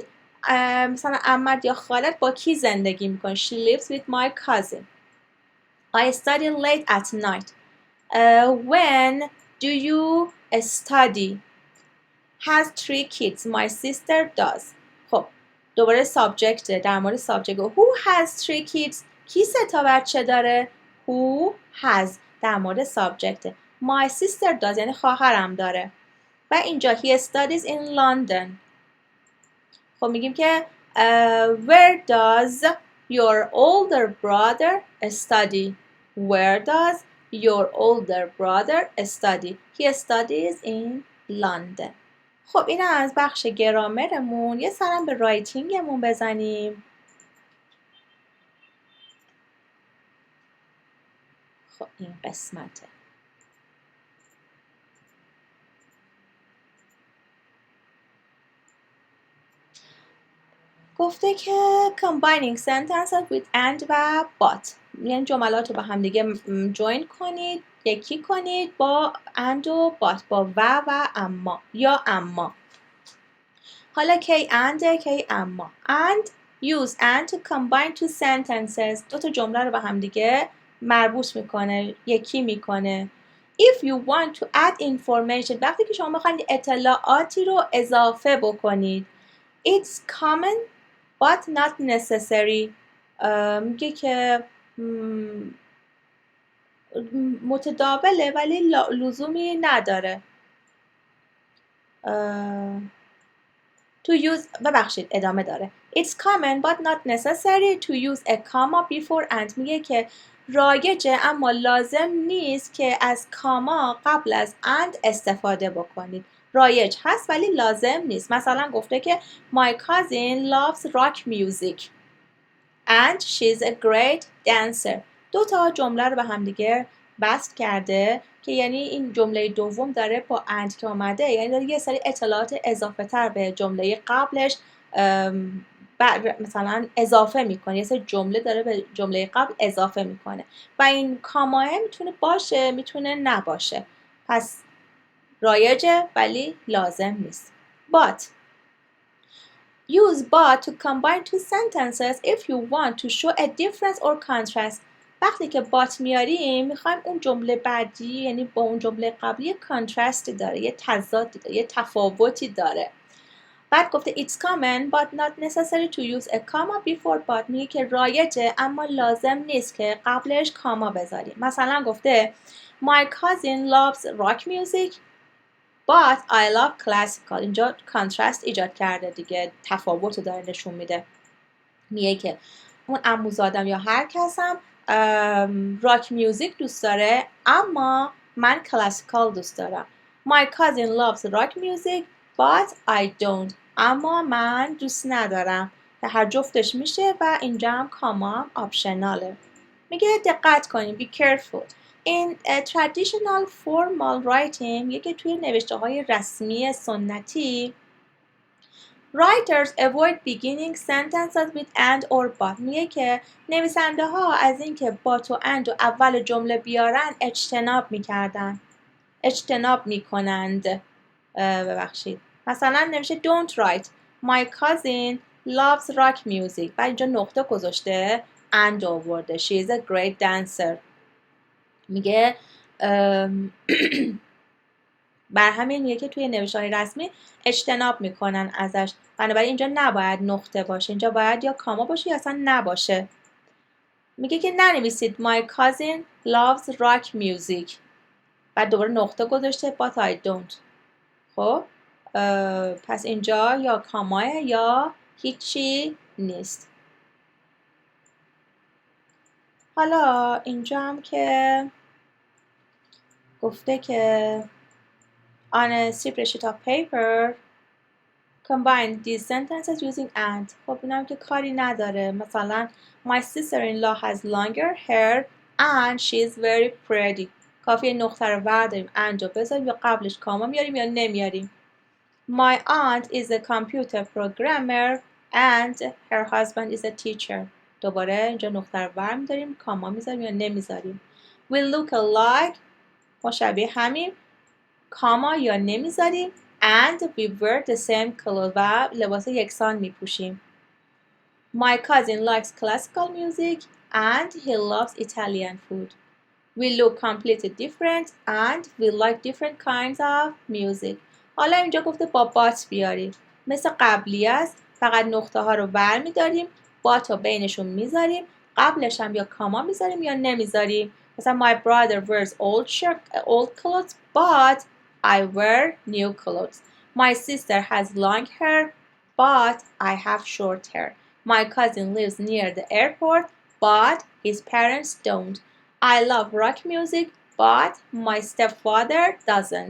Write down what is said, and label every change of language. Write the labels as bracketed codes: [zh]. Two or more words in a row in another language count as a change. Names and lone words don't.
[fa] مثلا عمت یا خالت با کی زندگی میکنه؟ [en] She lives with my cousin. I study late at night. When do you study? Has 3 kids. My sister does. [fa] خب دوباره سابجکت، در مورد سابجکت. [en] Who has 3 kids؟ [fa] کی 3 تا بچه داره؟ [en] Who has [fa] در مورد سابجکت. [en] My sister does [fa] یعنی خواهرم داره. و اینجا [en] he studies in London. [fa] خب میگیم که [en] where does your older brother study? Where does your older brother study? He studies in London. [fa] خب این از بخش گرامرمون. یه سرم به رایتینگمون بزنیم. خب این قسمته. گفته که [en] combining sentences with and و but، [fa] یعنی جملات رو با هم دیگه جوین کنید، یکی کنید با and و but، با و اما یا اما. حالا کی and کی اما. [en] And use and to combine two sentences. [fa] 2 تا جمله رو با هم دیگه مربوط میکنه، یکی میکنه. [en] If you want to add information، [fa] وقتی که شما بخواید اطلاعاتی رو اضافه بکنید. [en] It's common but not necessary. [fa] میگه که متداوله ولی لزومی نداره. [en] To use [fa] ببخشید ادامه داره. [en] It's common but not necessary to use a comma before and. [fa] میگه که رایجه اما لازم نیست که از کاما قبل از and استفاده بکنید. رایج هست ولی لازم نیست. مثلا گفته که [en] My cousin loves rock music and she's a great dancer. [fa] 2 تا جمله رو به هم دیگه بست کرده که یعنی این جمله دوم داره با and که اومده، یعنی داره یه سری اطلاعات اضافه تر به جمله قبلش مثلا اضافه میکنه، یه سری جمله داره به جمله قبل اضافه میکنه و این کاماه میتونه باشه میتونه نباشه، پس رایجه ولی لازم نیست. [en] But use but to combine two sentences if you want to show a difference or contrast. [fa] وقتی که but میاریم میخوایم اون جمله بعدی یعنی با اون جمله قبلی کانتراستی داره، یه تضادی داره، یه تفاوتی داره. بعد گفته [en] it's common but not necessary to use a comma before but. [fa] میگه که رایجه اما لازم نیست که قبلش کاما بذاریم. مثلا گفته [en] My cousin loves rock music but I love classical. [fa] اینجا کانترست ایجاد کرده دیگه، تفاوت رو داره نشون میده. میگه که اون عموزادم یا هر کسم [en] rock music [fa] دوست داره اما من کلاسیکال دوست دارم. [en] My cousin loves rock music but I don't. [fa] اما من دوست ندارم. که هر جفتش میشه و اینجا هم کاما آپشناله. میگه دقت کنیم. [en] Be careful. In traditional formal writing [fa] میگه که توی نوشته های رسمی سنتی [en] Writers avoid beginning sentences with and or but. [fa] میگه که نویسنده ها از اینکه but و and و اول جمله بیارن اجتناب میکنند. ببخشید. مثلا نوشته [en] don't write My cousin loves rock music [fa] و اینجا نقطه گذاشته [en] and آورده She is a great dancer. [fa] میگه بر همین میگه که توی نوشته‌های رسمی اجتناب میکنن ازش، بنابراین اینجا نباید نقطه باشه، اینجا باید یا کاما باشه یا اصلا نباشه. میگه که ننویسید [en] My cousin loves rock music [fa] بعد دوباره نقطه گذاشته [en] but I don't. [fa] خب پس اینجا یا کاماه یا هیچی نیست. حالا اینجا هم که گفته که [en] On a separate sheet of paper combine these sentences using and. [fa] خب اینم که کاری نداره. [en] مثلا My sister-in-law has longer hair and she is very pretty. [fa] کافیه نقطه رو برداریم and رو بذاریم یا قبلش کاما میاریم یا نمیاریم. [en] My aunt is a computer programmer and her husband is a teacher. [fa] دوباره اینجا نقطه رو برمی‌داریم، کاما میذاریم یا نمیذاریم. [en] We look alike. [fa] ما شبیه همیم، کاما یا نمیذاریم. [en] And we wear the same clothes. [fa] و لباس یکسان میپوشیم. [en] My cousin likes classical music and he loves Italian food. We look completely different and we like different kinds of music. [fa] حالا اینجا گفته با بات بیاریم. مثل قبلی است، فقط نقطه ها رو برمی‌داریم، بات رو بینشون میذاریم، قبلش هم یا کاما میذاریم یا نمیذاریم. [en] مثلا my brother wears old clothes but I wear new clothes. My sister has long hair but I have short hair. My cousin lives near the airport but his parents don't. I love rock music, but my stepfather doesn't.